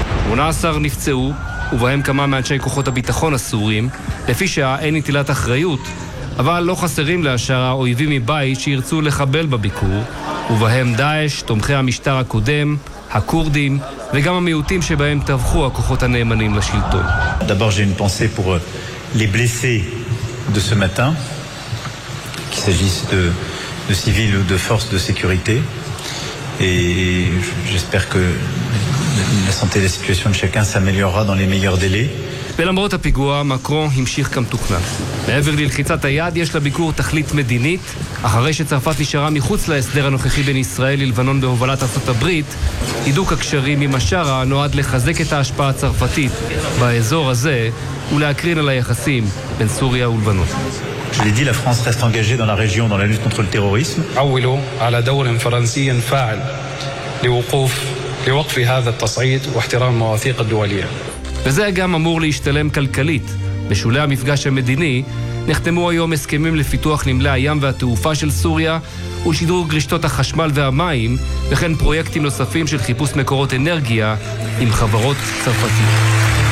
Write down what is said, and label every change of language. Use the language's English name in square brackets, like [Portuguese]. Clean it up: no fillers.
[Hebrew] 18 נפצעו, ובהם כמה מאנשי כוחות הביטחון הסורים, לפי שעה אין נטילת אחריות, אבל לא חסרים להשארה אויבים מבית שירצו לחבל בביקור, ובהם דאש, תומכי המשטר הקודם, הקורדים, וגם המיעוטים שבהם טבחו הכוחות הנאמנים לשלטון. [French] D'abord j'ai une pensée pour les blessés de ce matin, qu'il s'agisse de civils ou de forces de sécurité, et j'espère que la santé et la situation de chacun s'améliorera dans les meilleurs délais. [Hebrew] ולמרות הפיגוע, מקרון המשיך כמתוכנן. מעבר ללחיצת היד, יש לביקור תכלית מדינית. אחרי שצרפת נשארה מחוץ להסדר הנוכחי בין ישראל ללבנון בהובלת ארצות הברית, הידוק הקשרים עם השארה נועד לחזק את ההשפעה הצרפתית באזור הזה ולהקרין על היחסים בין סוריה ולבנון. [French] Je l'ai dit, la France reste engagée dans la région, dans la lutte contre le terrorisme. [Arabic] عولوا على دور فرنسي فاعل لوقوف لوقف هذا التصعيد واحترام المواثيق الدوليه. [Hebrew] וזה גם אמור להשתלם כלכלית. בשולי המפגש המדיני נחתמו היום הסכמים לפיתוח נמלי הים והתעופה של סוריה ושדרוג רשתות החשמל והמים, וכן פרויקטים נוספים של חיפוש מקורות אנרגיה עם חברות צרפתיות.